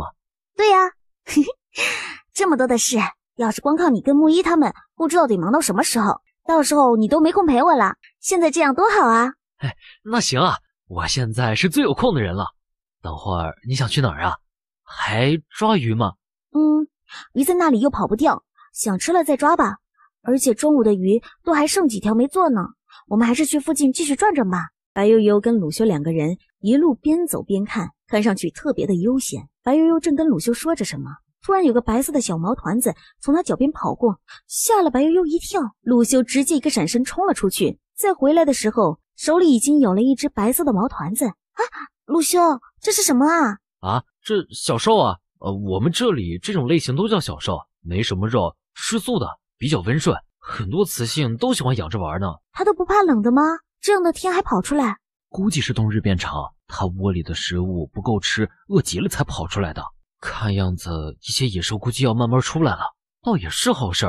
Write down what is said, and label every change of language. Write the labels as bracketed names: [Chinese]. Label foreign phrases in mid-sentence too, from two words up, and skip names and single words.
[Chinese] 對呀，這麼多的事，要是光靠你跟木一他們，不知道得忙到什麼時候，到時候你都沒空陪我了。現在這樣多好啊！那行啊，我現在是最有空的人了。等會兒你想去哪兒啊？還抓魚嗎？魚在那裡又跑不掉，想吃了再抓吧。而且中午的魚都還剩幾條沒做呢，我們還是去附近繼續轉轉吧。白悠悠跟魯修兩個人一路邊走邊看，看上去特別的悠閒。白悠悠正跟魯修說着什麼，突然有個白色的小毛團子從他腳邊跑過，嚇了白悠悠一跳。魯修直接一個閃身衝了出去，再回來的時候手裡已經有了一隻白色的毛團子。魯修，這是什麼啊？這小獸啊，我們這裡這種類型都叫小獸，沒什麼肉，吃素的，比較溫順，很多雌性都喜歡養着玩呢。它都不怕冷的吗？這樣的天還跑出來？估計是冬日變長，它窩裡的食物不夠吃，餓極了才跑出來的。看樣子一些野獸估計要慢慢出來了，倒也是好事。